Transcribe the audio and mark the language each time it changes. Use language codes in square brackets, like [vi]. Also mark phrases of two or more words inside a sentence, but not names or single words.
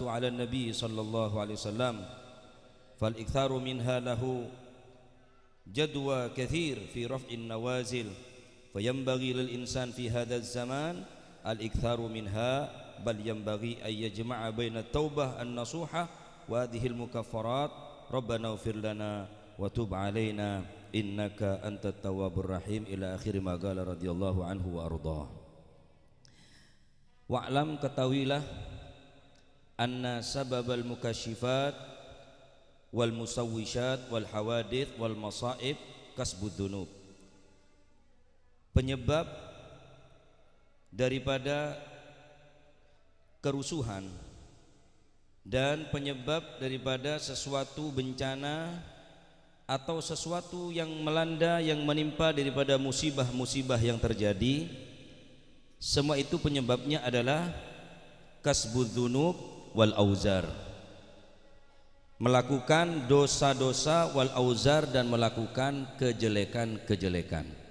[ar] على النبي صلى الله عليه وسلم فالإكثار منها له جدوى كثير في رفع النوازل فينبغي للإنسان في هذا الزمان الإكثار منها بل ينبغي أن يجمع بين التوبة النصوحة وهذه المكفرات ربنا اغفر لنا وتب علينا إنك أنت التواب الرحيم إلى آخر ما قال رضي الله عنه وأرضاه. Wa'lam, ketahuilah أن سبب المكاشفات والمشوشات والحوادث والمصائب كسب الذنوب. [id] Penyebab daripada kerusuhan dan penyebab daripada sesuatu bencana atau sesuatu yang melanda, yang menimpa daripada musibah-musibah yang terjadi, semua itu penyebabnya adalah [ar] كسب الذنوب والأوزار, [id] melakukan dosa-dosa [ar] والأوزار [id] dan melakukan kejelekan-kejelekan.